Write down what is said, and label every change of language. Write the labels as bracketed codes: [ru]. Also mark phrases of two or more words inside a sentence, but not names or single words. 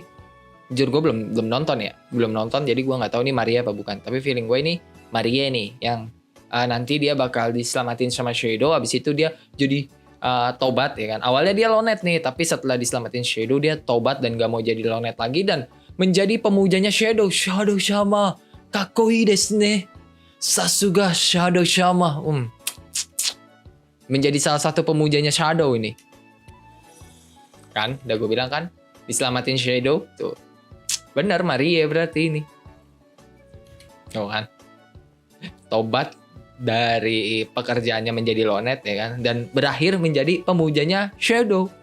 [id] Jujur gue belum nonton, jadi gue nggak tahu nih Maria apa bukan. Tapi feeling gue ini Maria nih yang nanti dia bakal diselamatin sama Shadow. Abis itu dia jadi tobat ya kan. Awalnya dia lonet nih, tapi setelah diselamatin Shadow dia tobat dan gak mau jadi lonet lagi dan menjadi pemujanya Shadow [ja] 様かっこいいですね. さすがシャドウ様. [id] Menjadi salah satu pemujanya Shadow ini. Kan, udah gue bilang kan, diselamatin Shadow tuh. Bener Maria berarti ini. Tuh kan. Tobat dari pekerjaannya menjadi lonet ya kan, dan berakhir menjadi pemujanya Shadow.